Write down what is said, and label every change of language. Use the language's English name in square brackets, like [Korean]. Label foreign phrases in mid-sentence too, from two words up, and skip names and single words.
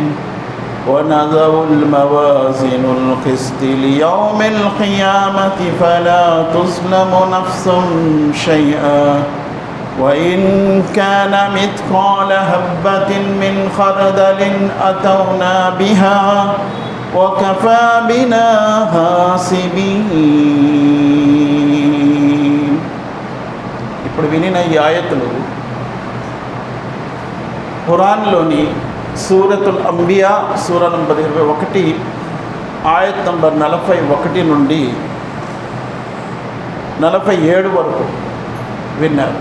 [Arabic] ونضع الموازين القسط ليوم القيامة فلا تظلم نفس شيئا وإن كان مثقال حبة من خردل أتونا بها وكفى بنا حاسبين. [Telugu] ఇప్పుడు వినిన ఈ ఆయతులు ఖురాన్లోని సూరతుల్ అంబియా సూర నంబర్ 21 ఆయత్ నంబర్ 41 నుండి 47 వరకు విన్నారు.